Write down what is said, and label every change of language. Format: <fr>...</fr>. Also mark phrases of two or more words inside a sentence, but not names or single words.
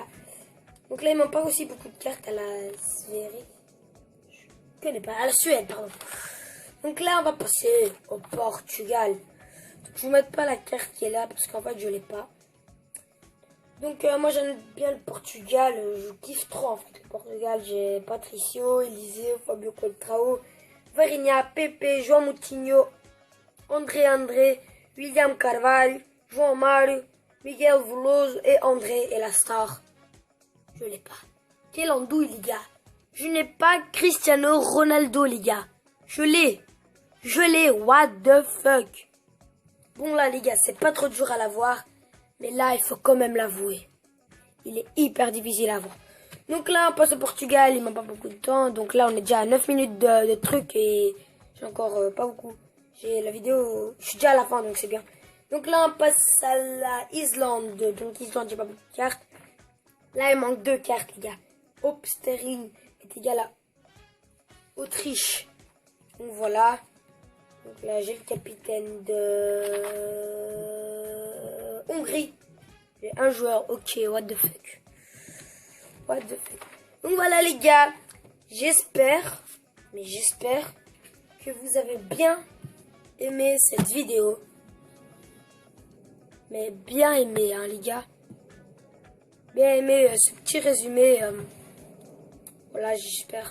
<fr>Donc là il manque pas aussi beaucoup de cartes à la Je connais pas, à la Suède pardon. Donc là on va passer au Portugal. Je vous mets pas la carte qui est là parce qu'en fait je l'ai pas. Donc moi j'aime bien le Portugal, je kiffe trop en fait le Portugal. J'ai Patricio, Eliseu, Fabio Contrao, Varinha, Pepe, João Moutinho, André, William Carvalho, João Mário, Miguel Veloso et André et la star. Je l'ai pas. Quel andouille les gars. Je n'ai pas Cristiano Ronaldo les gars. Je l'ai,</fr> <en>what the fuck.</en> <fr>Bon là les gars, c'est pas trop dur à l'avoir, mais là il faut quand même l'avouer. Il est hyper difficile à avoir. Donc là on passe au Portugal, il m'a pas beaucoup de temps. Donc là on est déjà à 9 minutes de truc et j'ai encore pas beaucoup. J'ai la vidéo, je suis déjà à la fin donc c'est bien. Donc là on passe à la Islande. Donc Islande j'ai pas beaucoup de cartes. Là il manque 2 cartes les gars. Hop, Sterling est égal à Autriche. Donc voilà. Donc là, j'ai le capitaine de Hongrie. J'ai un joueur.</fr> <en>Ok, what the fuck. What the fuck.</en> <fr>Donc voilà les gars. J'espère que vous avez bien aimé cette vidéo. Mais bien aimé, hein, les gars. Bien aimé ce petit résumé. Voilà, j'espère.</fr>